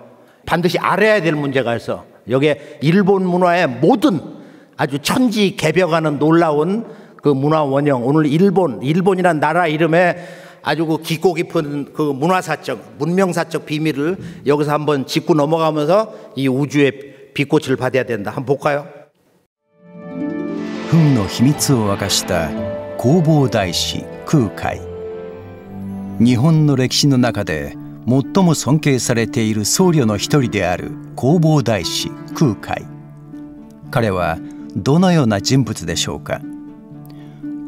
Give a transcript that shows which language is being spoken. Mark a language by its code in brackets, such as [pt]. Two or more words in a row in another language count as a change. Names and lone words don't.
[ko] 반드시 알아야 될 문제가 있어. 여기에 일본 문화의 모든 아주 천지개벽하는 놀라운 그 문화 원형, 오늘 일본이란 나라 이름에 아주 그 깊고 깊은 그 문화사적, 문명사적 비밀을 여기서 한번 짚고 넘어가면서 이 우주의 빛꽃을 받아야 된다. 한번 볼까요? [ja] 運の秘密を明かした弘法大師空海。日本の歴史の中で最も尊敬されている僧侶の一人である弘法大師空海。彼はどのような人物でしょうか。